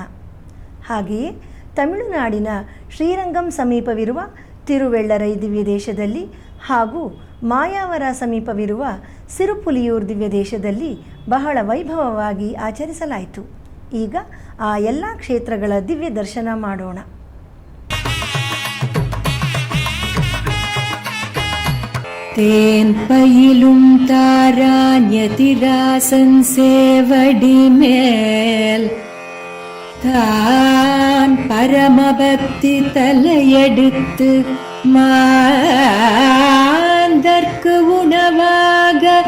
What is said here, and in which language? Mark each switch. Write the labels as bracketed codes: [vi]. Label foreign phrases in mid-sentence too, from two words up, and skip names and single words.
[kn] ಹಾಗೆಯೇ ತಮಿಳುನಾಡಿನ ಶ್ರೀರಂಗಂ ಸಮೀಪವಿರುವ ತಿರುವೆಳ್ಳರೈ ದಿವ್ಯ ದೇಶದಲ್ಲಿ ಹಾಗೂ ಮಾಯಾವರ ಸಮೀಪವಿರುವ ಸಿರುಪುಲಿಯೂರ್ ದಿವ್ಯ ದೇಶದಲ್ಲಿ ಬಹಳ ವೈಭವವಾಗಿ ಆಚರಿಸಲಾಯಿತು. ಈಗ ಆ ಎಲ್ಲ ಕ್ಷೇತ್ರಗಳ ದಿವ್ಯ ದರ್ಶನ ಮಾಡೋಣ. [ta] தேன் பயிலும் தாராண்யதிராசன் சேவடி மேல் தான் பரமபக்தி தலையெடுத்து மாந்தர்க்கு உணவாக